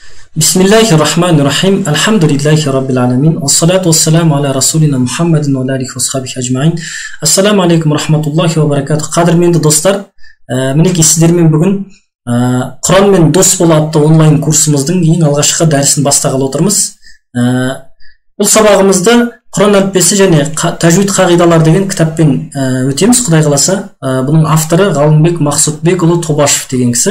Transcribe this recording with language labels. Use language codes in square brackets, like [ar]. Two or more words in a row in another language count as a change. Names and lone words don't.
[ar] بسم الله الرحمن الرحيم الحمد لله رب العالمين. والصلاة والسلام على رسولنا محمد وآله وصحبه أجمعين. السلام عليكم رحمة الله وبركاته. [kk] Qadrменді достар, мінекей сіздермен бүгін Құранмен дос бол атты онлайн курсымыздың ең алғашқы дәрісін бастағалы отырмыз. Бұл сабағымызды Құран әліппесі және тәжвид қағидалар деген кітаппен өтеміз, Құдай қаласа. Бұның авторы Ғалымбек Мақсұтбекұлы Тобашев деген кісі.